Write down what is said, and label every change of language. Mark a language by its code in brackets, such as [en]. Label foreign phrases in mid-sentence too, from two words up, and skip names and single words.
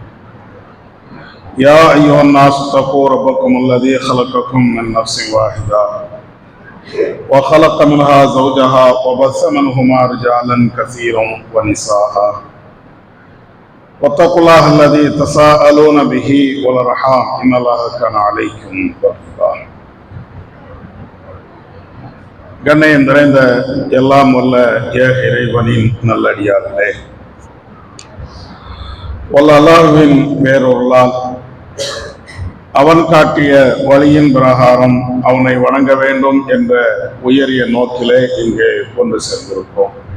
[ar] يا أيها الناس اتقوا ربكم الذي خلقكم من نفس واحدة وخلق منها زوجها وبث منهما رجالا كثيرا ونساء واتقوا الله الذي تساءلون به والأرحام إن الله كان عليكم رقيبا. [ta] கண்ணையம் நிறைந்த எல்லாம் வல்ல ஏக இறைவனின் நல்லடியார்களே, வல்ல அல்லாஹ்வின் வேறொருளால் அவன் காட்டிய வழியின் பிரகாரம் அவனை வணங்க வேண்டும் என்ற உயரிய நோக்கிலே இங்கே கொண்டு சேர்ந்திருக்கிறோம்.